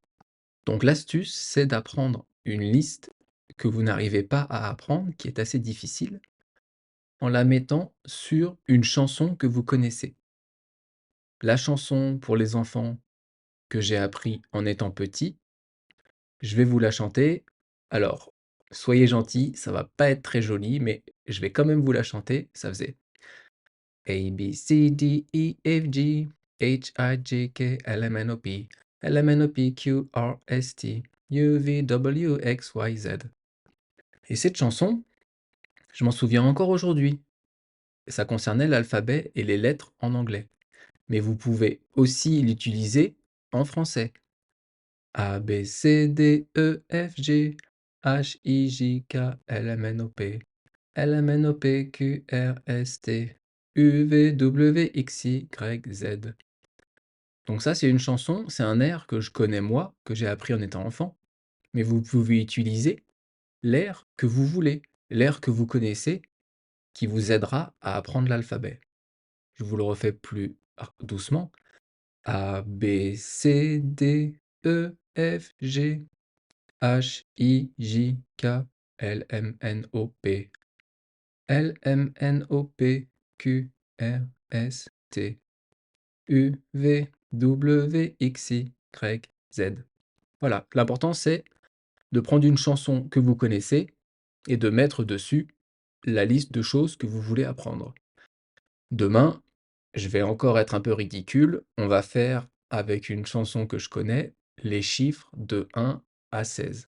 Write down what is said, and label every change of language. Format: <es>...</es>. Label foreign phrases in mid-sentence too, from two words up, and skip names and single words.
<fr>Donc l'astuce, c'est d'apprendre une liste que vous n'arrivez pas à apprendre, qui est assez difficile, en la mettant sur une chanson que vous connaissez. La chanson pour les enfants que j'ai appris en étant petit, je vais vous la chanter. Alors, soyez gentils, ça va pas être très joli, mais je vais quand même vous la chanter. Ça faisait A, B, C, D, E, F, G, H, I, J, K, L, M, N, O, P, L, M, N, O, P, Q, R, S, T, U, V, W, X, Y, Z. Et cette chanson, je m'en souviens encore aujourd'hui. Ça concernait l'alphabet et les lettres en anglais. Mais vous pouvez aussi l'utiliser en français. A, B, C, D, E, F, G, H, I, J, K, L, M, N, O, P, L, M, N, O, P, Q, R, S, T, U, V, W, X, Y, Z. Donc ça, c'est une chanson, c'est un air que je connais moi, que j'ai appris en étant enfant. Mais vous pouvez utiliser l'air que vous voulez, l'air que vous connaissez, qui vous aidera à apprendre l'alphabet. Je vous le refais plus doucement. A, B, C, D, E, F, G, H, I, J, K, L, M, N, O, P, L, M, N, O, P, Q, R, S, T, U, V, W, X, Y, Z. Voilà, l'important c'est de prendre une chanson que vous connaissez et de mettre dessus la liste de choses que vous voulez apprendre. Demain, je vais encore être un peu ridicule, on va faire avec une chanson que je connais les chiffres de 1 à 16.</fr>